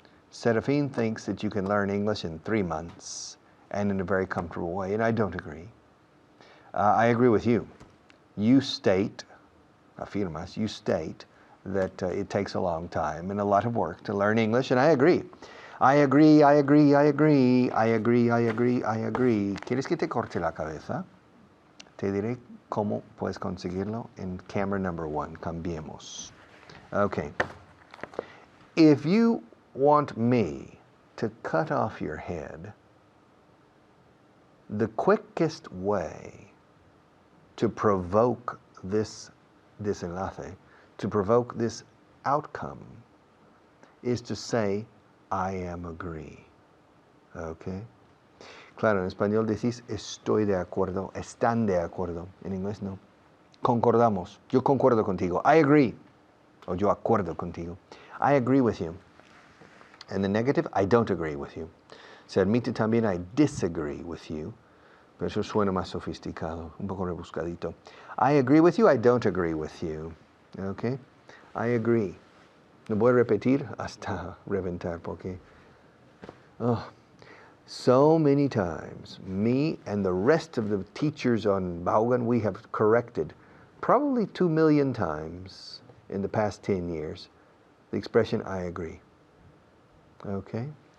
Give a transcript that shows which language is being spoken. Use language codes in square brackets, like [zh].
[en] Serafin thinks that you can learn English in 3 months and in a very comfortable way, and I don't agree. I agree with you. You state, [es] afirmas, [en] you state that it takes a long time and a lot of work to learn English, and I agree. I agree, I agree, I agree, I agree, I agree, I agree. [es] ¿Quieres que te corte la cabeza? Te diré cómo puedes conseguirlo en [en] camera number 1. [es] Cambiemos. Okay. [en] If you want me to cut off your head, the quickest way to provoke this [es] desenlace, [en] to provoke this outcome, is to say, I am agree. Okay? [es] Claro, en español decís estoy de acuerdo, están de acuerdo. En inglés no. Concordamos. Yo concuerdo contigo. [en] I agree. [es] O yo acuerdo contigo. [en] I agree with you. And the negative, I don't agree with you. [es] Se admite también [en] I disagree with you. [es] Pero eso suena más sofisticado, un poco rebuscadito. [en] I agree with you, I don't agree with you. Okay? I agree. [es] Lo voy a repetir hasta reventar porque [en] so many times, me and the rest of the teachers on Vaughan, we have corrected probably 2 million times in the past 10 years the expression, I agree. Okay?